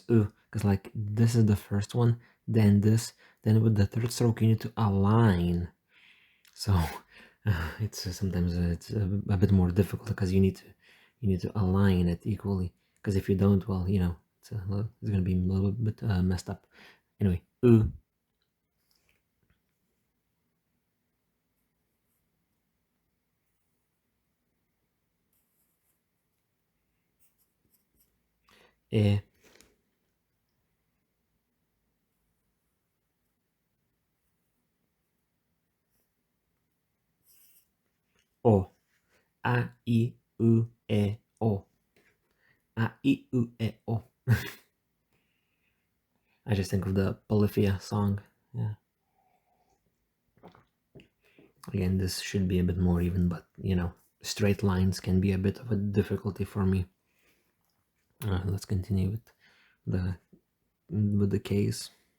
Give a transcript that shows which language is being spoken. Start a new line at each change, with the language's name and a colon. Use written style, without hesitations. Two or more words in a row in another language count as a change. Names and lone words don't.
English: Because this is the first one, then this, then with the third stroke you need to align. So it's sometimes it's a bit more difficult, because you need to align it equally. Because if you don't, well, it's gonna be a little bit messed up. Anyway,
Japanese: E. O. A, I, U, E, O. A, I, U, E, O.
English: I just think of the Polyphia song. Yeah. Again, this should be a bit more even, but straight lines can be a bit of a difficulty for me. Let's continue with the case.